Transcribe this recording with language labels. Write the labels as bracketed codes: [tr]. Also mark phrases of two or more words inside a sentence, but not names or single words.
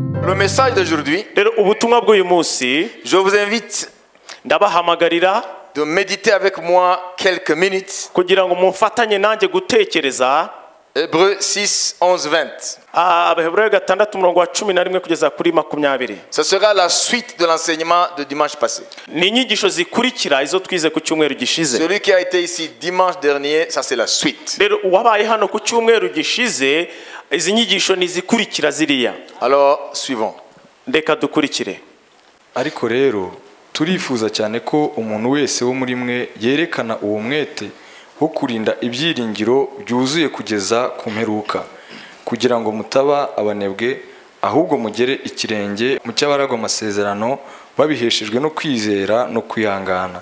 [fr] le message d'aujourd'hui, [rw] rero ubutumwa bw'uyu munsi [fr] je vous invite [rw] ndabahamagarira [fr] de méditer avec moi quelques minutes. [rw] kugira ngo mumfatanye nanjye gutekereza [fr] Hébreux 6, 11, 20. [rw] Abaheburayo 6:11 kugeza kuri 20. [fr] Ce sera la suite de l'enseignement de dimanche passé. [rw] Ni inyigisho zikurikira izo twize ku cyumweru gishize. [fr] Celui qui a été ici dimanche dernier, ça c'est la suite. [rw] Rero wabaye hano ku cyumweru gishize izi nyigisho ni zikurikira ziriya. [fr] Alors, suivons. [rw] Ndeka dukurikire. Ariko rero turifuza cyane ko umuntu wese wo muri mwe yerekana uwo mwete wo kurinda ibyiringiro byuzuye kugeza ku mperuka, kugira ngo mutaba abanebwe, ahubwo mugere ikirenge mu cy'abaragwa amasezerano babiheshejwe no kwizera no kwihangana.